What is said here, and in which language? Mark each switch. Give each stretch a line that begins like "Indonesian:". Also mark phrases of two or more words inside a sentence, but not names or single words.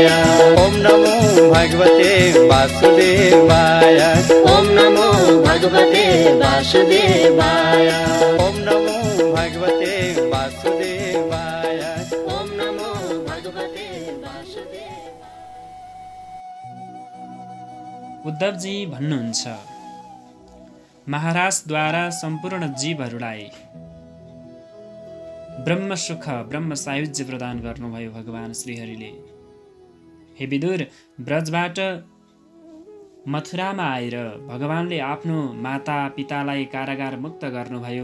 Sanskrit: ओम नमो भगवते वासुदेवाय, ओम नमो भगवते वासुदेवाय। ओम नमो भगवते वासुदेवाय। ओम नमो भगवते वासुदेवाय।
Nepali: उद्धवजी भन्नुहुन्छ, महाराजद्वारा सम्पूर्ण जीवहरूलाई ब्रह्म सुख, ब्रह्म सायुज्य प्रदान गर्नुभयो भगवान श्रीहरिले। हे विदुर, ब्रजबाट मथुरामा आएर भगवानले आफ्नो माता पितालाई कारागार मुक्त गर्नुभयो।